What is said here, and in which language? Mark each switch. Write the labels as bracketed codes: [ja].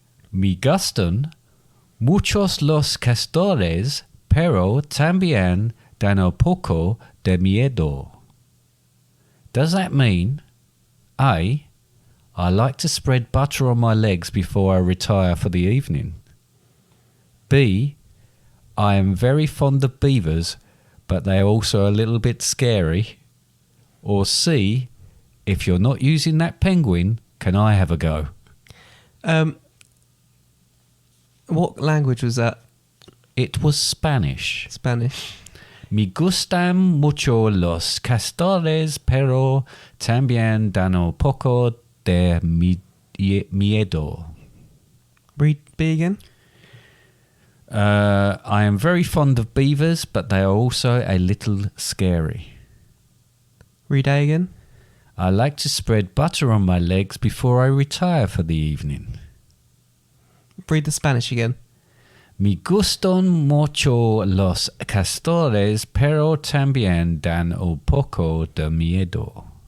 [es] Me gustan muchos los castores, pero también dan un poco de miedo. [en] Does that mean A. I like to spread butter on my legs before I retire for the evening. B. I am very fond of beavers, but they are also a little bit scary. Or C. If you're not using that penguin, can I have a go? What language was that? It was Spanish. Spanish. [es] Me gustan mucho los castores, pero también dan un poco de miedo. [en] Read B again. I am very fond of beavers, but they are also a little scary. Read A again. I like to spread butter on my legs before I retire for the evening. Read the Spanish again. [es] Me gustan mucho los castores, pero también dan un poco de miedo.